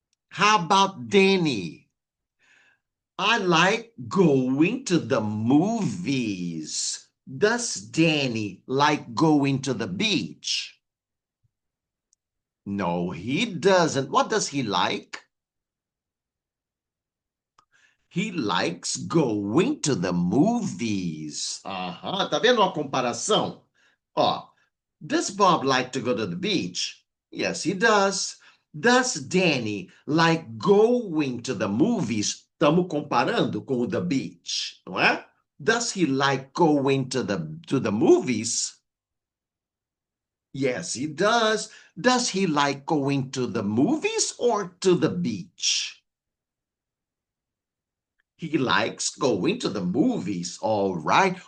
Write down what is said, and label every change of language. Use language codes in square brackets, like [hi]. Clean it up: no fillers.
[en] How about Danny? I like going to the movies. Does Danny like going to the beach? No, he doesn't. What does he like? He likes going to the movies. [pt] Aham, tá vendo a comparação? [en] Ó, does Bob like to go to the beach? Yes, he does. Does Danny like going to the movies? [pt] Estamos comparando com o The Beach, não é? [en] Does he like going to the movies? Yes, he does. Does he like going to the movies or to the beach? He likes going to the movies. All right.